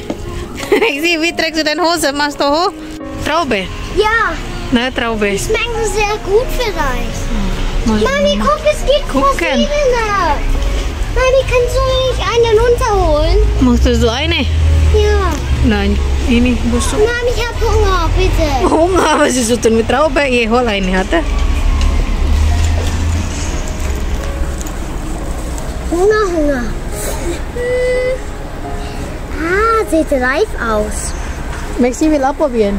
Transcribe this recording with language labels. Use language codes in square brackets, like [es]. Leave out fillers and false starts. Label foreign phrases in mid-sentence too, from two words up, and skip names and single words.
[de] Ich sehe, wie trägst du deine Hose? Machst du hoch? Traube. Ja, Ne, Traube. schmeckt sehr gut vielleicht. Mami, guck, es gibt Gucken. verschiedene. Mami, kannst du nicht einen runterholen? Machst du so eine? Ja. Nein, [id] ini busuk. [de] Mami, ich hab Hunger, bitte. Hunger, was ist das mit Traube? Ich hol eine, hatte. Hunger. Ah, sieht reif aus. Maxi will abprobieren.